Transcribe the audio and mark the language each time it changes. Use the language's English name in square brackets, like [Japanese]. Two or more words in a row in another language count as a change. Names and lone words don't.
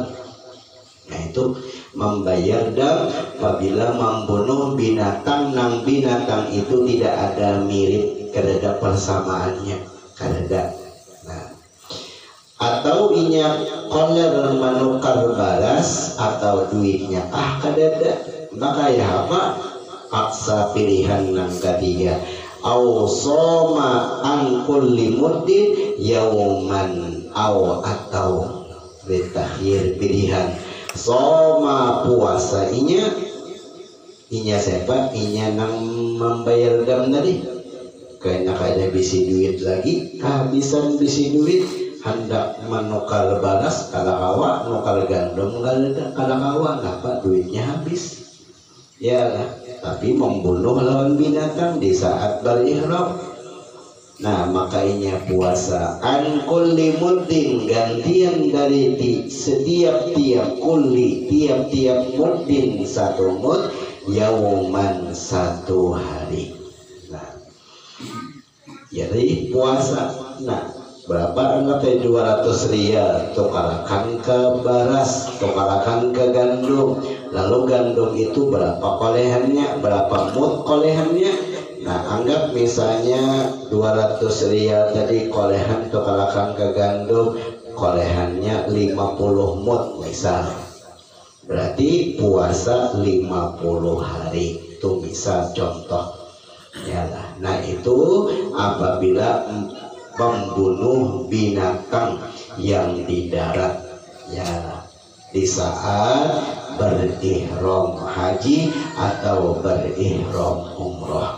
[Banjar] Nah itu membayar dam apabila membunuh binatang nang binatang itu tidak ada mirip, kada persamaannya, kada. Nah atau inya koler menukar baras atau duitnya kada, maka ya apa? Paksa pilihan nang ketiga, [Arabic] أو صوم عن كل مد يوما, [Banjar] atau betakhir pilihan soma puasa inya siapa? Inya nang membayar dam tadi, kayaknya kada bisi duit lagi, kehabisan bisi duit, hendak menukar baras kada kawa, nukar gandum kada kawa, ngapa duitnya habis. ya lah, tapi membunuh lawan binatang di saat berihram. Nah makanya puasa [Arabic] عن كل مد, [Banjar] gantian dari setiap kulli tiap muddin satu mud, yauman satu hari. Nah jadi puasa, nah berapa anggap 200 rial, tukarakan ke beras, tukarakan ke gandum, lalu gandum itu berapa kolehannya, berapa mud kolehannya. Nah anggap misalnya 200 rial tadi kolehan, tukarakan ke gandum, kolehannya 50 mud misal, berarti puasa 50 hari itu misal contoh ya lah. Nah itu apabila membunuh binatang yang di darat ya di saat berihram haji atau berihram umroh.